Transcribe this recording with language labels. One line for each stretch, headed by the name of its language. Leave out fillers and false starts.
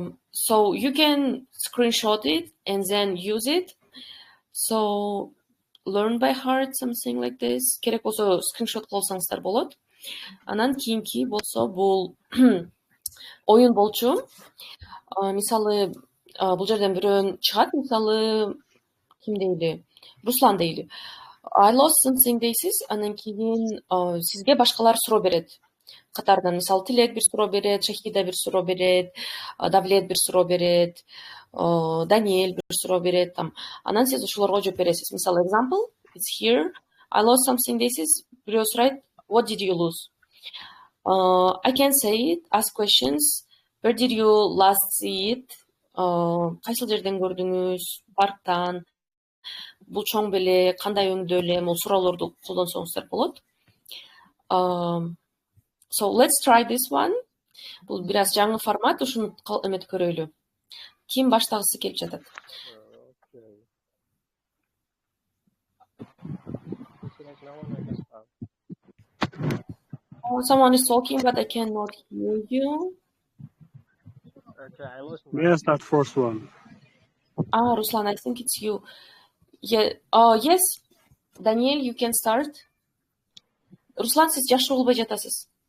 English: So you can screenshot it and then use it. So learn by heart, something like this.
Kyrgyz: Керек болсо скриншот кылсаңыздар болот. Анан кийинки болсо бул оюн болчу. Мисалы бул жерден бирөө чыгат, мисалы ким дейли? Руслан дейли.
English: I lost something
Kyrgyz: дейсиз, анан кийин сизге башкалар суроо берет. Катардан мисалы Тилек бир суроо берет, Шахида бир суроо берет, Давлет бир суроо берет, Даниэль бир суроо берет там. Анан сиз ошолорго жооп бересиз. Мисалы
English: example, it's here. I lost something
Kyrgyz: дейсиз, бирөө сурайт,
English: what did you lose? I can say it, ask questions. Where did you last see it?
Kyrgyz: Кайсыл жерден көрдүңүз? Парктан. Бул чоң беле, кандай өңдө эле, могу суроолорду колдонсоңуздар болот.
English: So let's try this one.
Kyrgyz: Бул бир аз жаңы формат, ушуну эметип көрөлү. Ким баштагысы келип жатат?
English: Someone is talking, but I cannot hear you. Okay, I lost my... Yes, that first one. Ruslan, I think it's you. Yeah. Yes, Daniel, you can start.
Kyrgyz: Ruslan, siz жакшы болбой жатасыз.